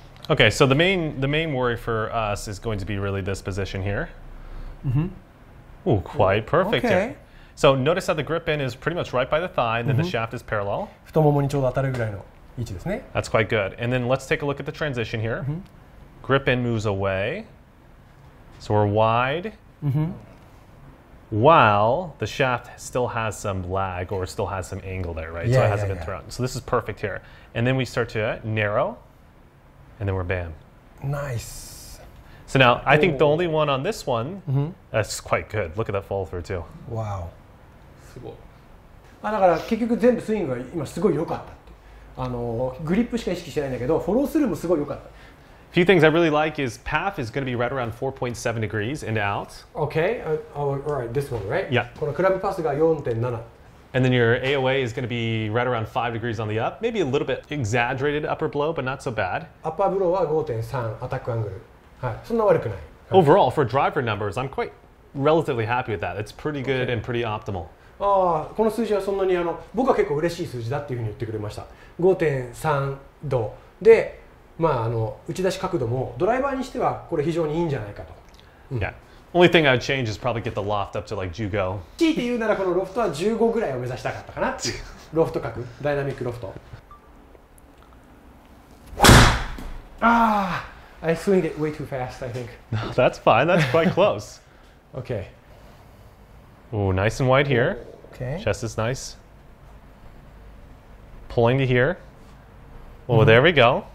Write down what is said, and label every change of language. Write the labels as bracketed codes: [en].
[en] Okay, so the main worry for us is going to be really this position here. Ooh, quite perfect Okay. here. So notice how the grip in is pretty much right by the thigh, and then the shaft is parallel. [ja] 太ももにちょうど当たるぐらいの位置ですね。 [en] That's quite good. And then let's take a look at the transition here. Grip in moves away. So we're wide. While the shaft still has some lag or still has some angle there, right? So Yeah, it hasn't yeah, been yeah. thrown. So this is perfect here. And then we start to narrow, and then we're bam. Nice. So now, I think the only one on this one, that's quite good. Look at that follow through too. [ja] Wow. すごい。だから結局全部スイングが今すごい良かったって。グリップしか意識してないんだけど、フォロースルーもすごい良かった。 [en] Few things I really like is path is going to be right around 4.7 degrees and out. Okay. Alright, this one, right? Yeah. [ja] このクラブパスが 4.7。 [en] And then your AOA is going to be right around 5 degrees on the up. Maybe a little bit exaggerated upper blow, but not so bad. [ja] アッパーブローは 5.3 アタックアングル。はい。そんな悪くない。 [en] Overall, for driver numbers, I'm quite relatively happy with that. It's pretty good and pretty optimal. [ja] この数字はそんなに僕は結構嬉しい数字だっていうふうに言ってくれました。 5.3 度で、打ち出し角度もドライバーにしてはこれ非常にいいんじゃないかと。 [en] Yeah. Only thing I'd change is probably get the loft up to like Jugo. [ja] 強いて言うならこのロフトは15ぐらいを目指したかったかなっていう。ロフト角、ダイナミックロフト。 [en] I swing it way too fast, I think. No, that's fine. That's quite close. Okay. Ooh, nice and wide here. Okay. Chest is nice. Pulling to here. Oh, there we go.